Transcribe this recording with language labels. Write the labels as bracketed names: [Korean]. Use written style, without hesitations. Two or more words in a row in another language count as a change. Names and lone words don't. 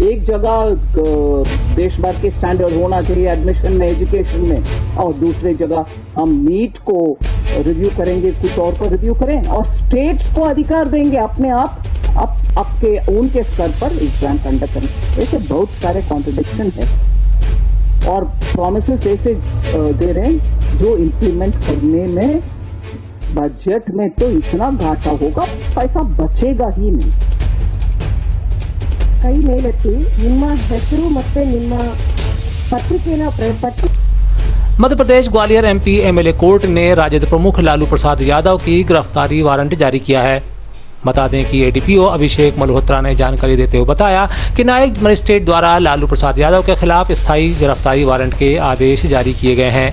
[Hindi] एक जगह देश भर के स्टैंडर्ड होना चाहिए एडमिशन में, एजुकेशन में, और दूसरी जगह हम नीट को रिव्यू करेंगे, कुछ और को रिव्यू करें, और स्टेट्स को अधिकार देंगे अपने आप आपके उनके स्तर पर [English] exam conduct [Hindi] करने। ऐसे बहुत सारे कॉन्ट्रडिक्शन है और प्रॉमिसेस ऐसे दे रहे हैं जो इम्प्लीमेंट करने में बजट में तो इतना घाटा होगा, पैसा बचेगा ही नहीं। [Kannada] ಕೈ ಮೇಲೆತ್ತಿ ನಿಮ್ಮ ಹೆಸರು ಮತ್ತೆ ನಿಮ್ಮ ಪತ್ರಿಕೆನ [Hindi] मध्य प्रदेश ग्वालियर एमपी एमएलए कोर्ट ने राजद प्रमुख लालू प्रसाद यादव की गिरफ्तारी वारंट जारी किया है। बता दें कि एडीपीओ अभिषेक मल्होत्रा ने जानकारी देते हुए बताया कि न्यायिक मजिस्ट्रेट द्वारा लालू प्रसाद यादव के खिलाफ स्थायी गिरफ्तारी वारंट के आदेश जारी किए गए हैं।